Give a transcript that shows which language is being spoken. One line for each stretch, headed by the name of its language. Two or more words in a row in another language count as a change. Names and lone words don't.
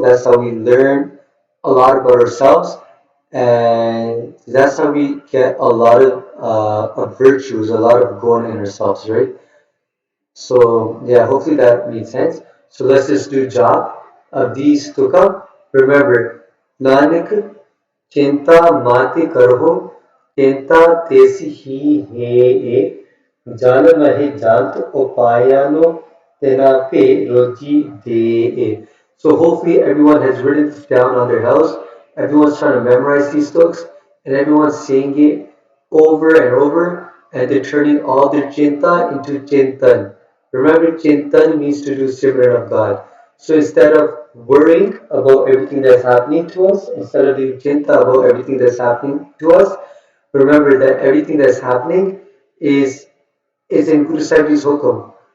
English: That's how we learn a lot about ourselves. And that's how we get a lot of virtues, a lot of going in ourselves, right? So yeah, hopefully that made sense. So let's just do job of these tukam.
Punjabi: Remember, ਨਾਨਕ ਚਿੰਤਾ ਮਤਿ ਕਰਹੁ ਚਿੰਤਾ ਤਿਸ ਹੀ ਹੇਇ ਜਲ ਮਹਿ ਜੰਤ ਉਪਾਇਅਨੁ ਤਿਨਾ ਭਿ ਰੋਜੀ ਦੇਇ.
English: So hopefully everyone has written this down on their house. Everyone's trying to memorize these books, and everyone's saying it over and over, and they're turning all their chinta into chintan. Remember, chintan means to do Simran of God. So instead of worrying about everything that's happening to us, instead of doing chinta about everything that's happening to us, remember that everything that's happening is in Guru Sahib's Hukam.